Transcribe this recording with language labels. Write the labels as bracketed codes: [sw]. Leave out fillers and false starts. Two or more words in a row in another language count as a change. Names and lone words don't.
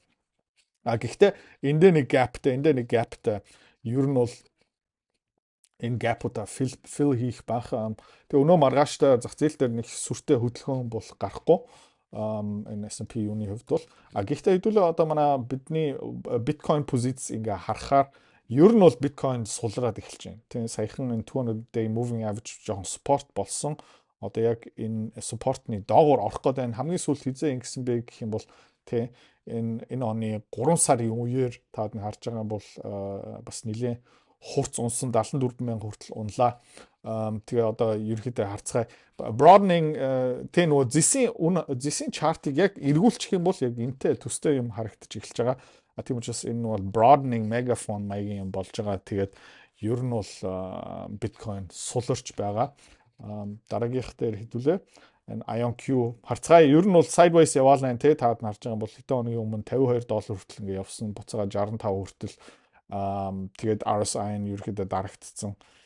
[mn] Гэхдээ эндээ нэг gapтэй ер нь бол энэ gap-уудаа fill хийх байх. Тэгээ өнөө маргааштай зах зээл дээр нэг сүртэй хөдөлгөөн бол гарахгүй. Энэ S&P юуны хувьд бол гэхдээ хэдүүлээ одоо манай бидний биткойн позиц ингээ харахаар ер нь бол биткойн сулраад эхэлж байна. Тэгээ саяхан энэ [en] 200-day moving average [mn] жоохон support болсон. Одоо яг энэ support-ны доогуур орох гэдэг энэ хамгийн сүүл хизээ ингэсэн бэ гэх юм бол тий энэ оны 3 сарын үеэр таад нь харж байгаа бол бас нэлээд хурц унсан 74,000 хүртэл унлаа. Тэгээ одоо ерөнхийдөө харцгаая. Broadening тэ нөгөө зэсийн чартыг яг эргүүлчих юм бол яг энтэй төстэй юм харагдаж эхэлж байгаа. Тийм учраас энэ бол [en] broadening megaphone [mn] маягийн юм болж байгаа. Тэгээд ер нь бол биткойн суларч байгаа. Дараагийнх дээр хэдүүлээ. Энэ IonQ харцгаая. Ер нь бол sideways яваалаа тэ таад нь харж байгаа бол хэдэн хоногийн өмнө $52 хүртэл ингээ явсан. Буцаага 65 хүртэл. Тэгээд RSI нь ерөөхдөө дарагдсан.